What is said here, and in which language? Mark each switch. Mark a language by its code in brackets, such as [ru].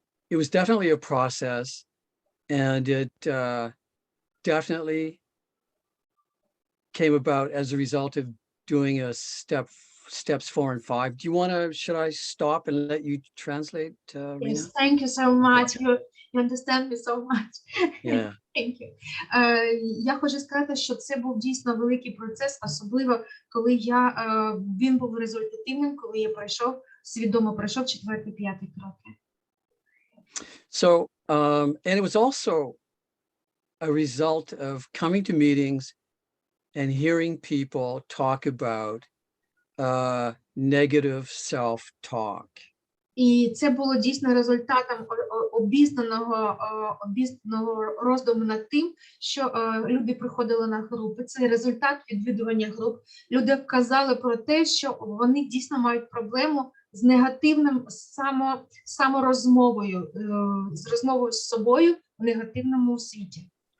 [en] it was definitely a process, and it definitely came about as a result of doing a steps 4 and 5. Do you want to, should I stop and let you translate, Rena? Yes, thank you so much. You understand me so much. Yeah. Thank you. [uk] Я хочу сказати, що це був дійсно великий процес, особливо коли він був результативним, коли я свідомо пройшов 4-5 кроки. [en] So, and it was also a result of coming to meetings and hearing people talk about negative self-talk. [uk] І це було дійсно результатом обізнаного роздуму над тим, що люди приходили на групи. Це результат відвідування груп. Люди казали про те, що вони дійсно мають проблему з негативним саморозмовою, з розмовою з собою в негативному світі.